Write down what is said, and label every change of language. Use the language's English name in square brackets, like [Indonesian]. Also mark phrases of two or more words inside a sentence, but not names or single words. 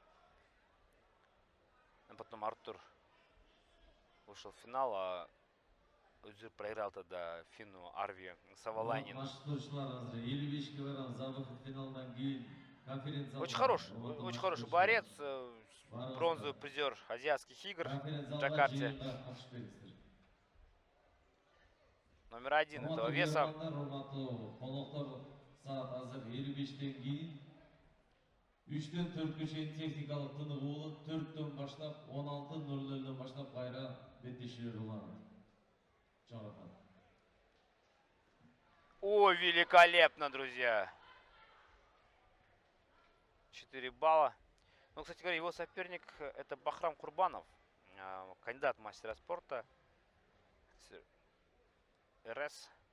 [Russian] А потом Артур вышел в финал, а Özür проиграл тогда финну Арви Савалайнину. Очень хороший борец, бронзовый призер азиатских игр в Джакарте. Номер 1 этого веса. [Kyrgyz] Үчтөн төрткө чейин техникалык тыныгуу болот. 4-төн баштап 16:00 баштап кайра беттешилер уланат. Чоңотат. [Russian] О, великолепно, друзья! 4 балла. Ну, кстати говоря, его соперник это Бахрам Курбанов, кандидат в мастера спорта. РС.